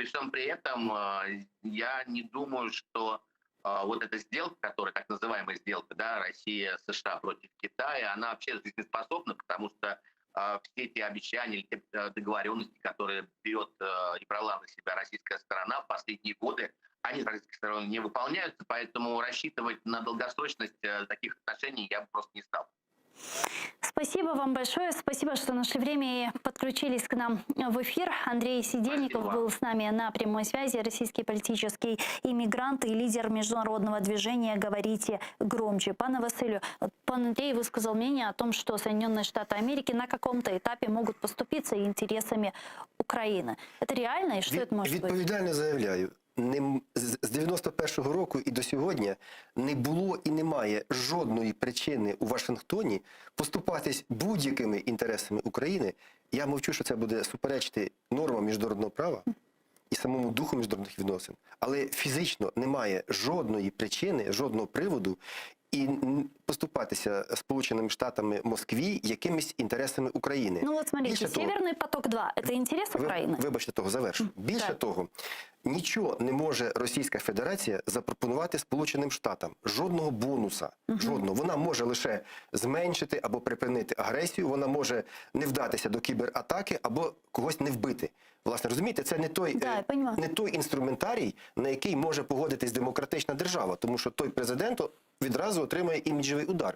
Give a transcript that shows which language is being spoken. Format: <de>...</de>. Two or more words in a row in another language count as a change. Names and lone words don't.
<ru>всем при этом я не думаю, что вот эта сделка, которая так называемая сделка, да, Россия-США против Китая, она вообще жизнеспособна, потому что все эти обещания, те договоренности, которые берет и брала на себя российская сторона в последние годы, они с российской стороны не выполняются, поэтому рассчитывать на долгосрочность таких отношений я бы просто не стал. Спасибо вам большое. Спасибо, что нашли время и подключились к нам в эфир. Андрей Сидельников был с нами на прямой связи. Российский политический иммигрант и лидер международного движения «Говорите громче». Пане Василю, пан Андрей высказал мнение о том, что Соединенные Штаты Америки на каком-то этапе могут поступиться интересами Украины. Это реально и что это может быть?</ru> <uk>Відповідально заявляю. З 91-го року і до сьогодні не було і немає жодної причини у Вашингтоні поступатись будь-якими інтересами України. Я мовчу, що це буде суперечити нормам міжнародного права і самому духу міжнародних відносин. Але фізично немає жодної причини, жодного приводу і поступатися Сполученими Штатами Москві якимись інтересами України.</uk> <ru>Ну вот смотрите, Северный поток-2 – это интерес Украины?</ru> <uk>Вибачте того, завершу. Більше того, нічого не може Російська Федерація запропонувати Сполученим Штатам. Жодного бонуса. Жодного. Вона може лише зменшити або припинити агресію, вона може не вдатися до кібератаки або когось не вбити. Власне, розумієте, це не той інструментарій, на який може погодитись демократична держава, тому що той президент відразу отримає іміджевий удар.</uk>